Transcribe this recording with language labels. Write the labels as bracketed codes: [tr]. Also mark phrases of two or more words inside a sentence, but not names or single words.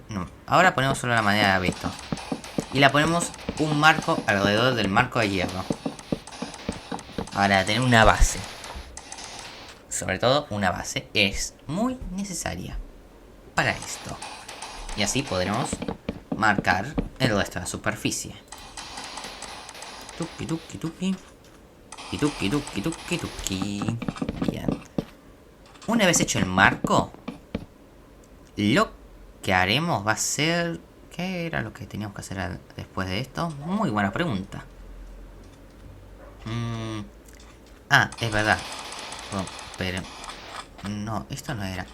[es] No, ahora ponemos solo la madera de abeto. Y la ponemos un marco alrededor del marco de hierro. Para tener una base. Sobre todo una base es muy necesaria para esto. Y así podremos marcar el resto de la superficie. Tuki tuki tuki. Y tuki tuki tuki tuki. Bien. Una vez hecho el marco, lo que haremos va a ser... ¿Qué era lo que teníamos que hacer después de esto? Muy buena pregunta. Es verdad. Pero... No, esto no era...